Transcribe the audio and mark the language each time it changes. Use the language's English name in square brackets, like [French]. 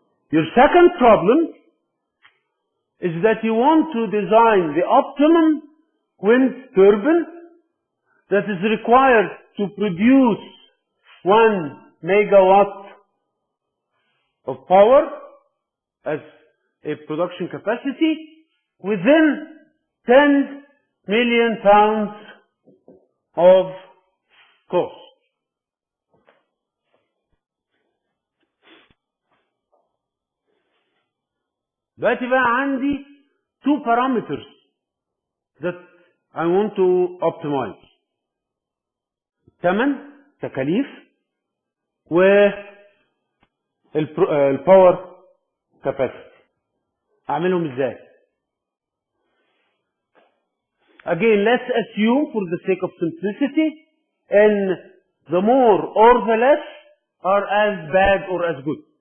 [English] Your second problem is that you want to design the optimum wind turbine that is required to produce 1 megawatt of power as a production capacity within 10 million pounds of cost. [Arabic] دلوقتي بقى عندي [English] two parameters that I want to optimize. [Arabic] ثمن تكاليف والباور capacity. اعملهم ازاي؟ [English] Again, let's assume for the sake of simplicity, and the more or the less are as bad or as good.